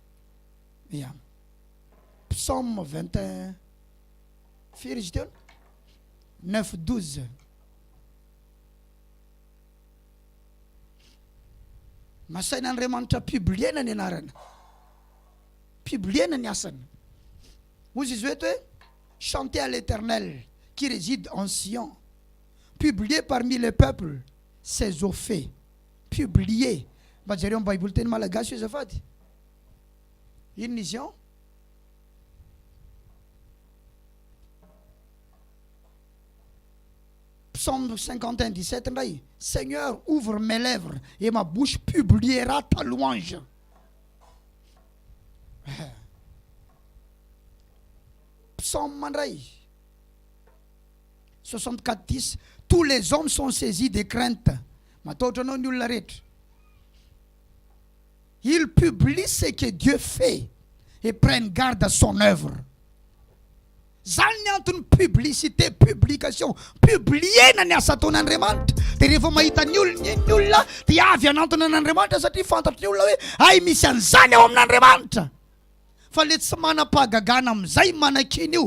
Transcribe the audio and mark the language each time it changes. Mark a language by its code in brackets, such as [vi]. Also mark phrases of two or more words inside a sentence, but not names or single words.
[mg] Psaume 21. Firy izy teo? 9:12. Masain'Andriamanitra publiena ny anarana. Publiena ny asana. Hozy izy eto hoe [fr] chanter à l'Éternel qui réside en Sion. Publier parmi les peuples ses eaux faits. Publier. [mg] Mba jareo amin'ny Bible teny malagasy io azafady. Inona izy io? Psaume 51:17 ndray. [fr] Seigneur, ouvre mes lèvres et ma bouche publiera ta louange. [mg] Psaume mandray 64:10. [fr] Tous les hommes sont saisis de crainte. [mg] Mataotra anao ny olona rehetra. [fr] Ils publient ce que Dieu fait et prennent garde à son œuvre. [mg] Zany ny antony [fr] publicité, publication, [mg] publiena ny asa ataon'Andriamanitra. Dia rehefa mahita ny olona dia avy anantony an'Andriamanitra satria fantatry ny olona hoe ay misy an'izany ao amin'Andriamanitra. Fa le tsy manam-pahagagana amin'izay manan-kiny io.